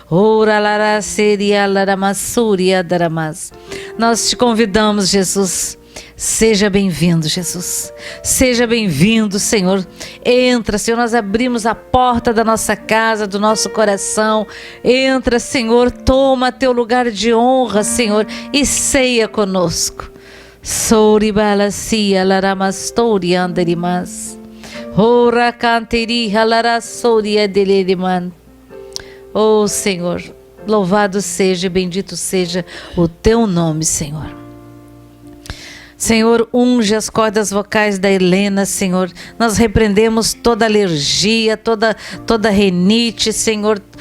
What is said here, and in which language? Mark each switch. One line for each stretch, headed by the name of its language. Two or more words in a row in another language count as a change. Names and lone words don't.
Portuguese: Nós te convidamos, Jesus. Seja bem-vindo, Jesus. Seja bem-vindo, Senhor. Entra, Senhor, nós abrimos a porta da nossa casa, do nosso coração. Entra, Senhor, toma teu lugar de honra, Senhor, e ceia conosco. Souribalacia laramastori anderimas. Ora canteri halarasoria deliriman. Oh, Senhor, louvado seja e bendito seja o teu nome, Senhor. Senhor, unge as cordas vocais da Helena, Senhor. Nós repreendemos toda alergia, toda rinite, Senhor.